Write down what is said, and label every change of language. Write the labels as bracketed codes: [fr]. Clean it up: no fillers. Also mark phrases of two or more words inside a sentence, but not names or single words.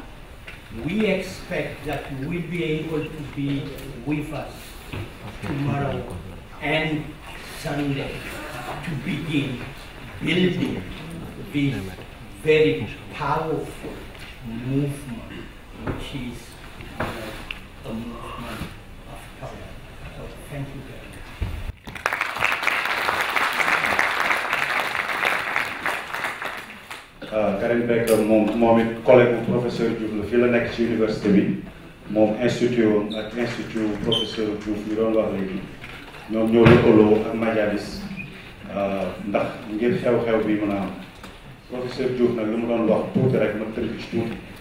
[en] We expect that we'll be able to be with us tomorrow and Sunday to begin building this very powerful movement, which is a movement of tolerance. So thank you very much. [wo] Karim Beck moom it collègue bu professeur Diouf la fii la nekk ci université bi moom institut ak institut professeur Diouf ñu doon wax léegi ñoom ñoo lëkkaloo ak Majalis ndax ngir xew-xew bi mën a am professeur Diouf nag li mu doon wax tuuti rek ma tënk ci tuuti